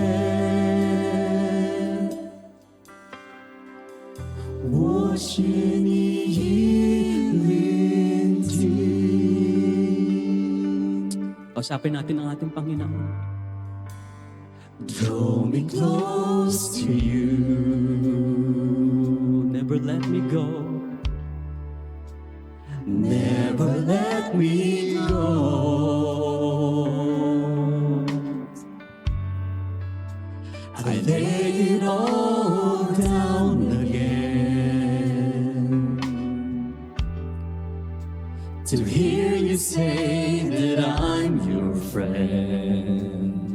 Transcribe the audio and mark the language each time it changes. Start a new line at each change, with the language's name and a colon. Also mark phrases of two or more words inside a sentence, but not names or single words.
Chinese: 我是你聆听。
Filipino: Kausapin natin ang ating Panginoon.
English: Draw me close to you. Never let me go. Never let me go. I lay it all down again to hear you say that I'm your friend.